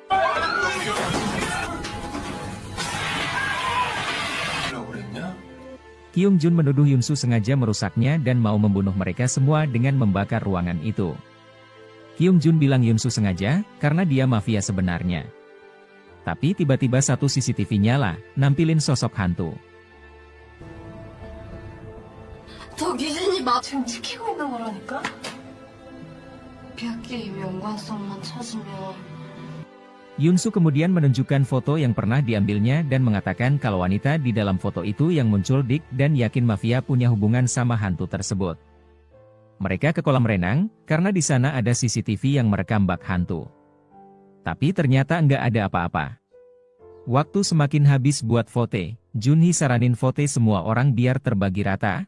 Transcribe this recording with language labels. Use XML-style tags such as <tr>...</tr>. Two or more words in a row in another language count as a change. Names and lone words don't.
<id>Kyung Jun menuduh Yunsu sengaja merusaknya dan mau membunuh mereka semua dengan membakar ruangan itu. Kyung Jun bilang Yunsu sengaja, karena dia mafia sebenarnya. Tapi tiba-tiba satu CCTV nyala, nampilin sosok hantu.</id> <ko>저 귀신이 나 지금 지키고 있는 거라니까? 비아끼리 연관성만 찾으면...</ko> <id>Yunsu kemudian menunjukkan foto yang pernah diambilnya dan mengatakan kalau wanita di dalam foto itu yang muncul dik dan yakin mafia punya hubungan sama hantu tersebut. Mereka ke kolam renang, karena di sana ada CCTV yang merekam bak hantu. Tapi ternyata nggak ada apa-apa. Waktu semakin habis buat vote, Junhee saranin vote semua orang biar terbagi rata.</id>